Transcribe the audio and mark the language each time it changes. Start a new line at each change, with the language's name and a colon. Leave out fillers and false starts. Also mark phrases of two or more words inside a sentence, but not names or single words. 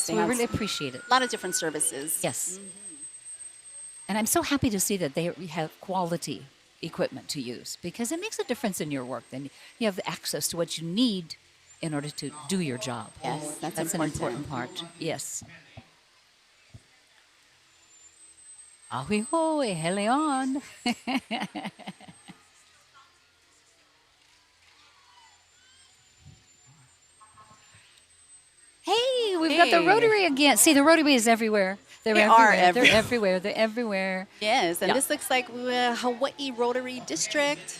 English: so we really appreciate it. A lot of different services. Yes. And I'm so happy to see that they have quality equipment to use, because it makes a difference in your work. Then you have access to what you need in order to do your job. Yes, that's an important part. Yes.
Hawaiian: Ahui ho, e hele on.
English: Hey, we've got the Rotary again. See, the Rotary is everywhere. They're everywhere. Yes, and this looks like Hawaii Rotary District.